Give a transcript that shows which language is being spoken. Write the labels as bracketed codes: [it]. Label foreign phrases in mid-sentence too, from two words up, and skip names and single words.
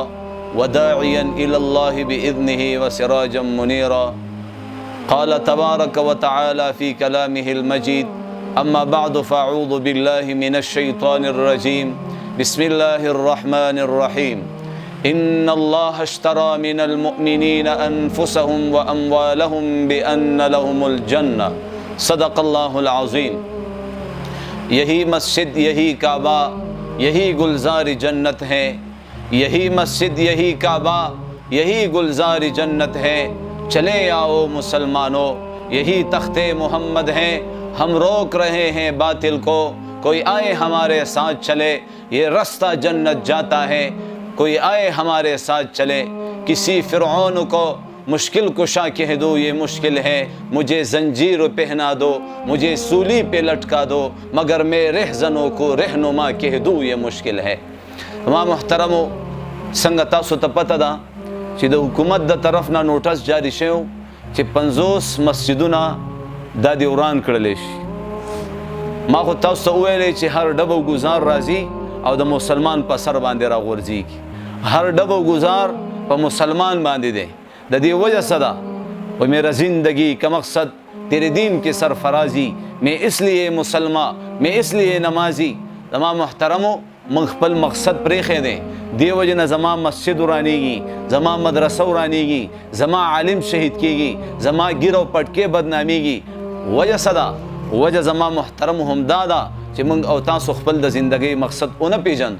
[ar] وداعيا إلى الله بإذنه وسراجا منيرا قال تبارك وتعالى في كلامه المجيد أما بعد فأعوذ بالله من الشيطان الرجيم بسم الله الرحمن الرحيم إن الله اشترى من المؤمنين أنفسهم وأموالهم بأن لهم الجنة صدق الله العظيم [ur] یہی مسجد یہی کعبہ یہی گلزار جنت ہے، یہی مسجد یہی کعبہ یہی گلزار جنت ہے، چلے آؤ مسلمانوں یہی تخت محمد ہیں، ہم روک رہے ہیں باطل کو، کوئی آئے ہمارے ساتھ چلے، یہ رستہ جنت جاتا ہے، کوئی آئے ہمارے ساتھ چلے۔ کسی فرعون کو مشکل کشا کہہ دو یہ مشکل ہے، مجھے زنجیر پہنا دو، مجھے سولی پہ لٹکا دو، مگر میں رہزنوں کو رہنما کہہ دوں یہ مشکل ہے۔ [ps] ما محترمو څنګه تاسو ته پته ده چې د حکومت د طرف نه نوټس جاری شوی چې 50 مسجدونه دا دې وران کړلی شي۔ ما خو تاسو ته وویلی چې هر ډبو ګزار راځي او د مسلمان په سر باندې راغورځېږي، هر ډبو گزار په مسلمان باندې دی۔ د دې وجہ څه ده؟ [ur] و میرا زندگی کا مقصد تیرے دین کی سرفرازی، میں اس لیے مسلمان، میں اس لیے نمازی۔ [ps] زما محترمو من خپل مقصد پریښی دی، دې وجې نه زما مسجد ورانیږي، زما مدرسه ورانیږي، زما عالم شهید کیږي، زما ګیر او پټکې بدنامیږي۔ وجہ څه ده؟ وجہ زما محترم همدا ده چې موږ او تاسو خپل د زندګۍ مقصد ونه پیژند۔